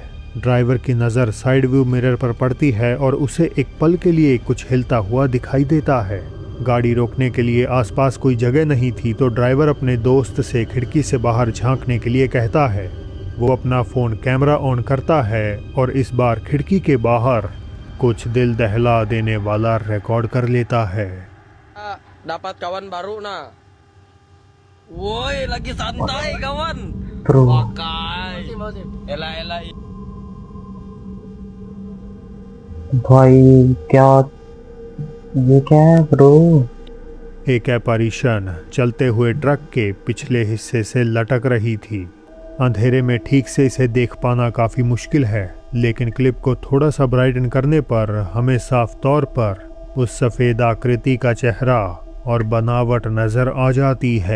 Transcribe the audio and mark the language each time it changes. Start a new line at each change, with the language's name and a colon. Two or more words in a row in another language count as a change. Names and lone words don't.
Hindi: ड्राइवर की नज़र
English: side view mirror
Hindi: पर पड़ती है और उसे एक पल के लिए कुछ हिलता हुआ दिखाई देता है। गाड़ी रोकने के लिए आसपास कोई जगह नहीं थी तो ड्राइवर अपने दोस्त से खिड़की से बाहर झांकने के लिए कहता है। वो अपना
English: phone camera on
Hindi: करता है और इस बार खिड़की के बाहर कुछ दिल दहला देने वाला रिकॉर्ड कर लेता है।
Indonesian: Dapat kawan baru nah. Woi, lagi santai kawan. Bro. Pakai. Elah.
Hindi: भाई ये क्या है ब्रो? एक एपarition चलते हुए ट्रक के पिछले हिस्से से लटक रही थी। अंधेरे में ठीक से इसे देख पाना काफ़ी मुश्किल है, लेकिन क्लिप को थोड़ा सा ब्राइटन करने पर हमें साफ तौर पर उस सफ़ेद आकृति का चेहरा और बनावट नज़र आ जाती है।